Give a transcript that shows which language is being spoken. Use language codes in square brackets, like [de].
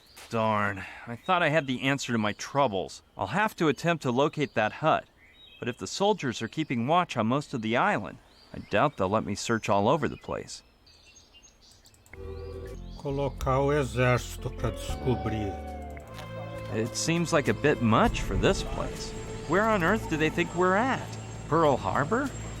[en] Darn, I thought I had the answer to my troubles. I'll have to attempt to locate that hut. But if the soldiers are keeping watch on most of the island, I doubt they'll let me search all over the place. [pt] Colocar o exército para descobrir. [en] It seems like a bit much for this place. Where on earth do they think we're at? Pearl Harbor?